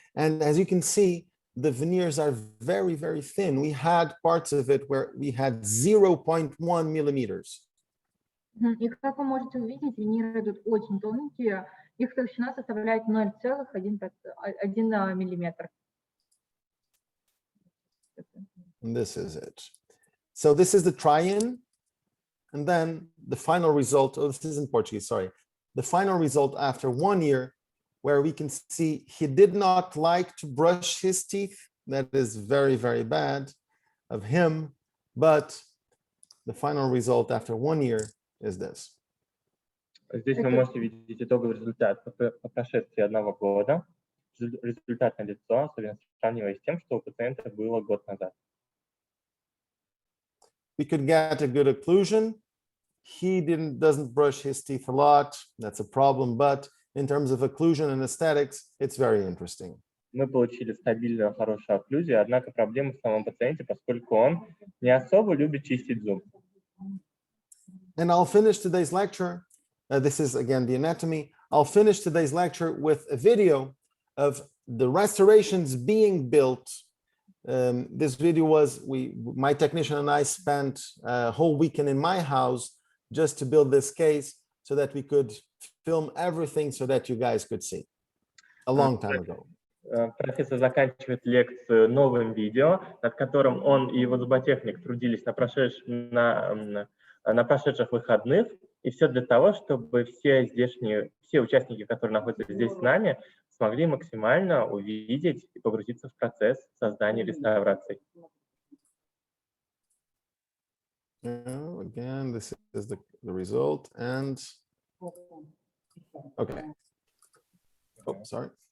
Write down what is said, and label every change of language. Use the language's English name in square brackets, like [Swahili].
[English] And as you can see, the veneers are very, very thin. We had parts of it where we had 0.1 millimeters. [Russian] И как вы можете увидеть, виниры идут очень тонкие, их толщина составляет 0,1 миллиметр. [English] And this is it. So this is the try-in. And then the final result, oh, this is in Portuguese, sorry. The final result after 1 year, where we can see he did not like to brush his teeth. That is very, very bad of him. But the final result after 1 year is this. [Russian] Здесь вы можете видеть итоговый результат по прошествии 1 года. Результат на лицо, особенно сравнивая с тем, что у пациента было год назад. [English] We could get a good occlusion. He doesn't brush his teeth a lot. That's a problem. But in terms of occlusion and aesthetics, it's very interesting. [Russian] Мы получили стабильную, хорошую окклюзию, однако проблема в самом пациенте, поскольку он не особо любит чистить зуб. [English] And I'll finish today's lecture. This is again the anatomy. I'll finish today's lecture with a video of the restorations being built. This video was, my technician and I spent a whole weekend in my house just to build this case so that we could film everything so that you guys could see a long time ago. [Russian] Профессор заканчивает лекцию новым видео, над которым он и его зуботехник трудились на прошедших выходных, и все для того, чтобы все участники, которые находятся здесь с нами, смогли максимально увидеть и погрузиться в процесс создания реставраций. [English] Again, this is the result, and okay. Oh, sorry.